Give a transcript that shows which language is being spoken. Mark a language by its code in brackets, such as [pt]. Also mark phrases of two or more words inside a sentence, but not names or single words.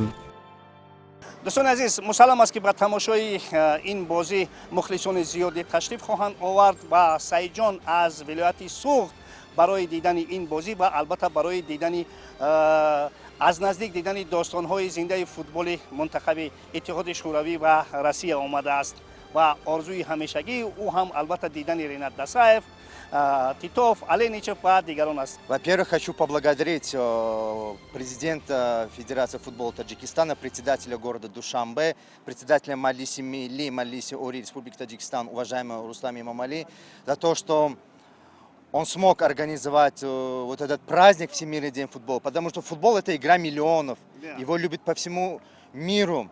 [tg] дӯстони азиз, мусаллам аст ки ба тамошои ин бозӣ мухлисони зиёде ташриф хоҳанд овард ва Саидҷон аз вилояти Суғд барои дидани ин бозӣ ва албатта барои дидани аз наздик дидани достонҳои зиндаи футболи мунтахаби Иттиҳоди Шӯравӣ ва Россия омадааст ва орзуи ҳамешагии ӯ ҳам албатта дидани Ринат Дасаев, Титов, Аленичев ва дигарон аст. [ru] Во-первых, хочу поблагодарить президента Федерации футбола Таджикистана, председателя города Душанбе, председателя Маджлиси Милли, Маджлиси Ори Республики Таджикистан, уважаемого Рустама Имамали, за то, что он смог организовать вот этот праздник Всемирный день футбола, потому что футбол — это игра миллионов, его любят по всему миру.